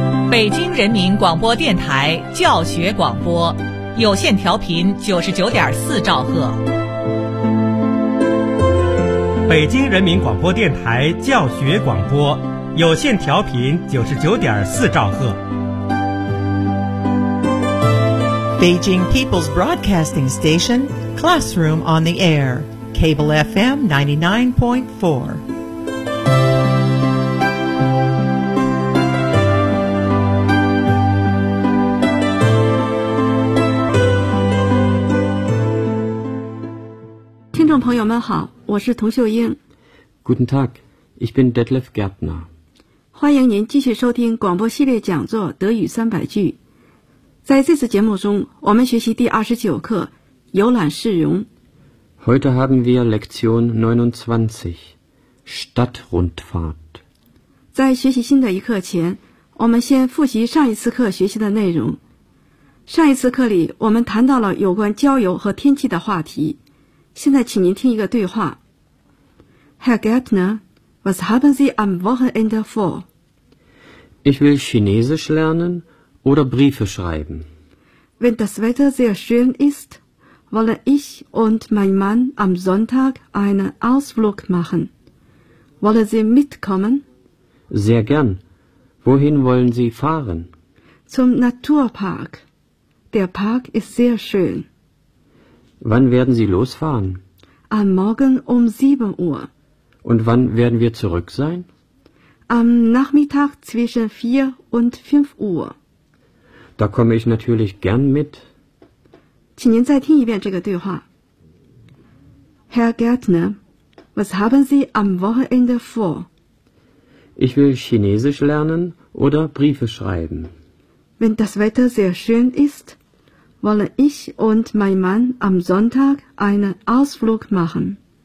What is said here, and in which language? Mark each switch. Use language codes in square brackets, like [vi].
[zh] 北京人民广播电台教学广播，有线调频99.4兆赫。北京人民广播电台教学广播，有线调频99.4兆赫。 [en] Beijing People's Broadcasting Station, Classroom on the Air, Cable FM 99.4. [zh] Listeners, 朋友们好，我是童秀英。 [de] Guten Tag, ich bin Detlef Gärtner. [zh] 欢迎您继续收听广播系列讲座德语三百句。在这次节目中，我们学习第29课《游览市容》。 [de] Heute haben wir Lektion 29, Stadtrundfahrt. [zh] 在学习新的一课前，我们先复习上一次课学习的内容。上一次课里，我们谈到了有关郊游和天气的话题。现在请您听一个对话。 [de] Herr Gärtner, was haben Sie am Wochenende vor? Ich will Chinesisch lernen. Oder Briefe schreiben. Wenn das Wetter sehr schön ist, wollen ich und mein Mann am Sonntag einen Ausflug machen. Wollen Sie mitkommen? Sehr gern. Wohin wollen Sie fahren? Zum Naturpark. Der Park ist sehr schön. Wann werden Sie losfahren? Am Morgen um 7 Uhr. Und wann werden wir zurück sein? Am Nachmittag zwischen 4 und 5 Uhr. Da komme ich natürlich gern mit. [zh] 请您再听一遍这个对话。 [de] Herr Gärtner, was haben Sie am Wochenende vor? Ich will Chinesisch lernen oder Briefe schreiben. Wenn das Wetter sehr schön ist, wollen ich und mein Mann am Sonntag einen Ausflug machen.